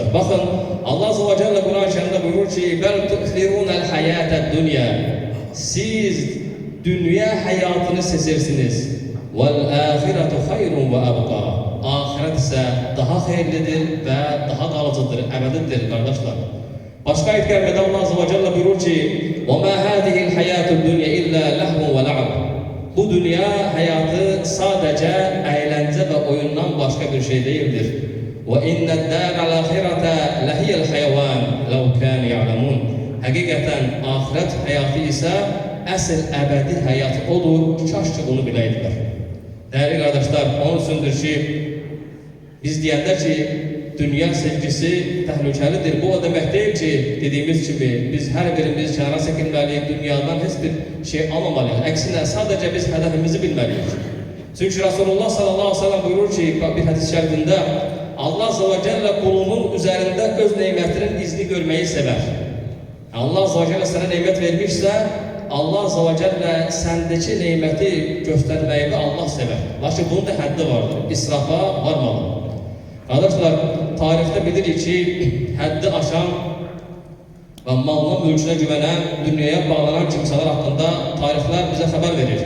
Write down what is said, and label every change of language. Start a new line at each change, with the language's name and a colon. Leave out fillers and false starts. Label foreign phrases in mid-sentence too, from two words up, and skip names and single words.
Azerbaijani: Baxın,
Arabic: الله عز وجل
Azerbaijani: Quran-ı Kərimdə buyurur ki,
Arabic: بل تؤثرون الحياة الدنيا.
Azerbaijani: Siz dünya həyatını seçirsiniz.
Arabic: والآخرة خير وأبقى.
Azerbaijani: Ahirət isə daha xeyirlidir və daha qalıcıdır, əbədidir, qardaşlar. Başqa ayət gəlmədə
Arabic: الله عز وجل
Azerbaijani: buyurur ki,
Arabic: وَمَا هَذِهِ الْحَيَاتُ الدُّنْيَا إِلَّا لَهْوٌ وَلَعَبٌ.
Azerbaijani: Bu dünya həyatı sadəcə əyləncə və oyundan başqa bir şey deyildir.
Arabic: وَإِنَّ الدَّارَ الْآخِرَةَ لَهِيَ الْحَيَوَانِ لَوْ كَانُوا يَعْلَمُونَ.
Azerbaijani: Həqiqətən axirət həyatı isə əsl əbədi həyat odur, kaş ki bunu biləydilər. Dəyərli qardaşlar, onun üçündür ki, biz deyəndə ki, dünya sevgisi təhlükəlidir. Bu o demək deyil ki, dediyimiz kimi, biz hər birimiz kənara çəkilməliyik, dünyadan heç bir şey almamalıyıq. Əksinə, sadəcə biz hədəfimizi bilməliyik. Çünki Rasulullah
Arabic: صلى الله عليه وسلم
Azerbaijani: buyurur ki, bir hədis şərifində,
Arabic: الله عز وجل
Azerbaijani: qulunun üzərində öz neymətinin izni görməyi sevər.
Arabic: الله عز وجل
Azerbaijani: sənə neymət vermişsə,
Arabic: الله عز وجل
Azerbaijani: səndəki neyməti göstərməyi Allah sevər. Lakin bunun da həddi vardır, israfa varmalı. Qardaşlar, tarixdə bilirik ki, həddi aşan və malına, mülkünə güvənən, dünyaya bağlanan kimsələr haqqında tarixlər bizə xəbər verir.